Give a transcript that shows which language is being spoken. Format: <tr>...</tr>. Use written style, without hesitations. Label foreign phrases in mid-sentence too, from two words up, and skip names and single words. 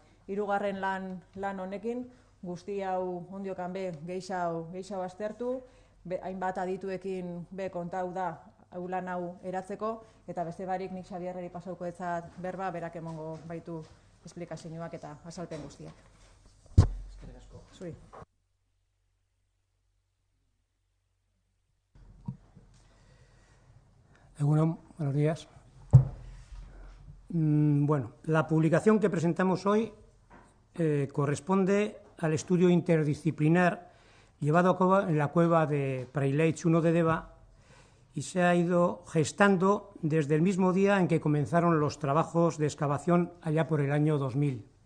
<eu>Hirugarren lan honekin, guzti hau ondiokan be gehiago aztertu, hainbat adituekin be kontau da lan hau eratzeko, eta beste barik nik Xabierreri pasauko etzat berba, berak emongo baitu esplikazioak eta azalpen guztiak. Eskerrik asko. Zuri. Egunon,</eu> <es>buenos días. Bueno, la publicación que presentamos hoy corresponde al estudio interdisciplinar llevado a cabo en la cueva de Praileaitz 1 de Deva y se ha ido gestando desde el mismo día en que comenzaron los trabajos de excavación allá por el año 2000.</es>